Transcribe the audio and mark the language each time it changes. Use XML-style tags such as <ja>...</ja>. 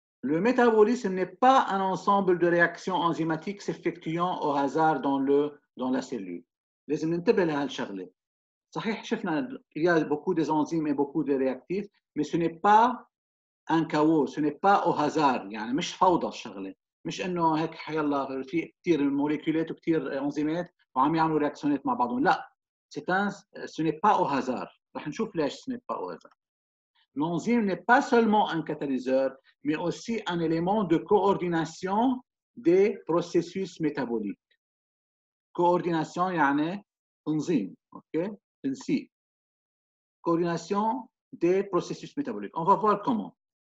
<fr>Le métabolisme n'est pas un ensemble de réactions enzymatiques s'effectuant au hasard dans la cellule.</fr> <ar>لازم ننتبه لهالشغله. صحيح شفنا</ar> <fr>il y a beaucoup d'enzymes et beaucoup de réactifs, mais ce n'est pas un chaos, ce n'est pas au hasard.</fr> <ar>يعني مش فوضى الشغله. مش انه هيك يلا في كثير موليكولات وكثير انزيمات وعم يعملوا رياكسيونات مع بعضهم.</ar> <fr>لا. ce n'est pas au hasard.</fr> <ar>رح نشوف ليش</ar> <fr>ce n'est pas au hasard. L'enzyme n'est pas seulement un catalyseur, mais aussi un élément de coordination des processus métaboliques.</fr> <ar>Coordination, يعني تنظيم, ok?</ar> <fr>تنسيق. Coordination des processus métaboliques. On va voir comment.</fr>